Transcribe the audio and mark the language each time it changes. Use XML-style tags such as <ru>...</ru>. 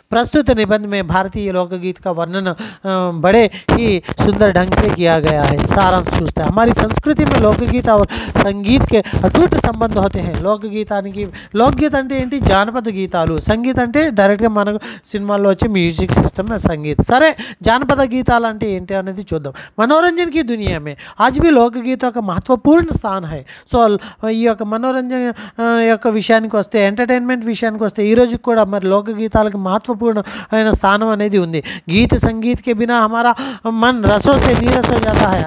<hi>प्रस्तुत निबंध में भारतीय लोकगीत का वर्णन बड़े ही सुंदर ढंग से किया गया है. सारांश चूसते हैं हमारी संस्कृति में लोकगीत और संगीत के अटूट संबंध होते हैं.</hi> <te>लोकगीत అంటే ఏంటి? జానపద గీతాలు. సంగీత్ అంటే డైరెక్ట్గా మనకు సినిమాల్లో వచ్చే మ్యూజిక్ సిస్టమ్ సంగీత్. సరే, జానపద గీతాలు అంటే ఏంటి అనేది చూద్దాం.</te> <hi>మనోరంజన్ की दुनिया में आज भी लोकगीतों का महत्वपूर्ण स्थान है.</hi> <te>సో ఈ యొక్క మనోరంజన యొక్క విషయానికి వస్తే, ఎంటర్టైన్మెంట్ విషయానికి వస్తే ఈరోజు కూడా మరి లోకగీతాలకు మహత్వపూర్ణమైన స్థానం అనేది ఉంది.</te> <hi>గీత సంగీత్ के बिना हमारा मन रसों से नीरस हो जाता है.</hi>